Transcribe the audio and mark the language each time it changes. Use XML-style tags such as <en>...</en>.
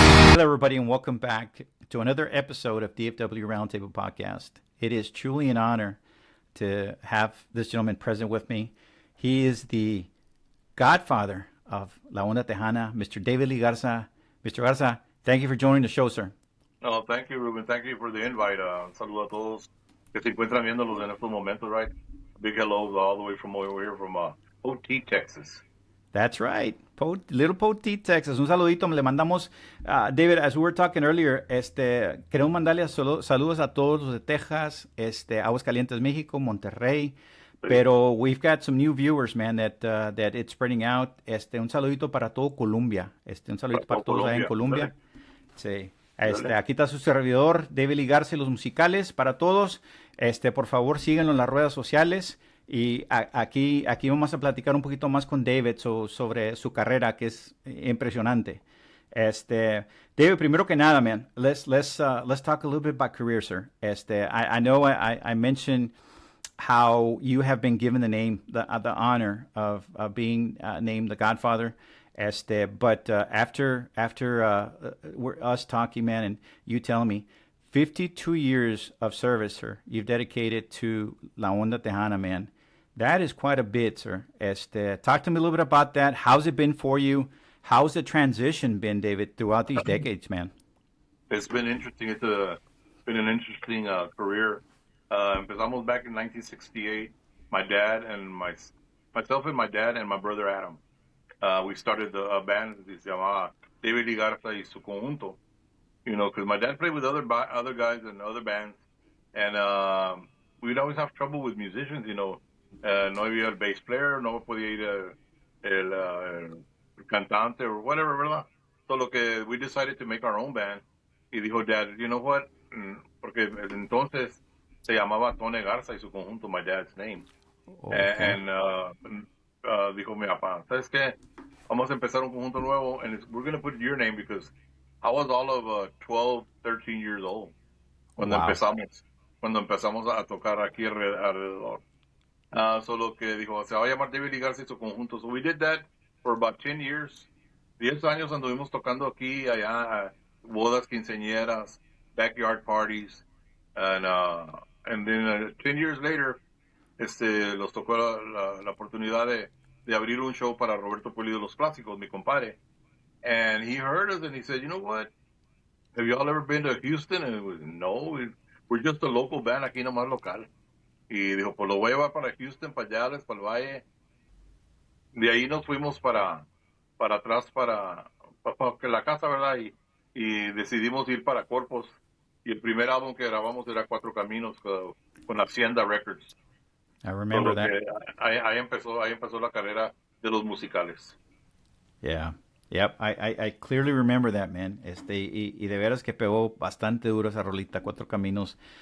<en>Hello, everybody, and welcome back to another episode of DFW Roundtable Podcast. It is truly an honor to have this gentleman present with me. He is the godfather of La Onda Tejana, Mr. David Lee Garza. Mr. Garza, thank you for joining the show, sir. No, thank you, Ruben. Thank you for the invite.</en> <es>Saludos a todos que se encuentran viéndolos en estos momentos, right?</es> <en>Big hellos all the way from over here from OT, Texas. That's right.</en> <es>Little Poteet, Texas. Un saludito. Le mandamos, David,</es> <en>as we were talking earlier,</en> <es>queremos mandarle saludos a todos los de Texas, Aguascalientes, México, Monterrey.</es> <en>Pero we've got some new viewers, man, that it's spreading out.</en> <es>Un saludito para todo Colombia. Un saludito para todos allá en Colombia. Sí. Aquí está su servidor, David Lee Garza, y los musicales para todos. Por favor, síganlo en las redes sociales. Y aquí vamos a platicar un poquito más con David sobre su carrera, que es impresionante.</es> <en>David,</en> <es>primero que nada,</es> <en>man, let's talk a little bit about career, sir. I know I mentioned how you have been given the name, the honor of being named the Godfather. But after we're us talking, man, and you telling me, 52 years of service, sir, you've dedicated to La Onda Tejana, man. That is quite a bit, sir. Talk to me a little bit about that. How's it been for you? How's the transition been, David, throughout these decades, man? It's been interesting. It's been an interesting career. Empezamos back in 1968. Myself and my dad and my brother Adam. We started a band that</en> <es>se llamaba</es> <en>David Lee Garza y su conjunto. You know, because my dad played with other guys and other bands, and we'd always have trouble with musicians.</en> <es>You know, no había el</es> <en>bass player,</en> <es>no podía ir el cantante</es> <en>or whatever,</en> <es>¿verdad?</es> <en>So we decided to make our own band.</en> <es>Y dijo</es> <en>Dad, you know what?</en> <es>Porque entonces se llamaba Tony Garza y su conjunto, my dad's name. Okay. And dijo mi papá, ¿sabes qué? Vamos a empezar un conjunto nuevo,</es> <en>and we're going to put your name because I was all of 12, 13 years old</en> <es>cuando empezamos a tocar aquí alrededor. So lo que dijo, se va a llamar David Lee Garza y su conjunto.</es> <en>So we did that for about 10 years.</en> <es>10 años anduvimos tocando aquí, allá, bodas, quinceañeras, backyard parties.</es> <en>And then 10 years later,</en> <es>los tocó la oportunidad de abrir un show para Roberto Pulido Los Clásicos, mi compadre.</es> <en>And he heard us and he said, you know what? Have you all ever been to Houston? And it was, no, we're just a local band</en> <es>aquí nomás local. Y dijo, pues lo voy a llevar para Houston, para allá, para el Valle. De ahí nos fuimos para atrás, para la casa, ¿verdad? Y decidimos ir para Corpus. Y el primer álbum que grabamos era Cuatro Caminos con Hacienda Records.</es> <en>I remember that.</en> <es>Ahí empezó la carrera de los musicales.</es> <en>Yeah. Yep, I clearly remember that, man.</en> <es>Y de veras que pegó bastante duro esa rolita, Cuatro Caminos.</es>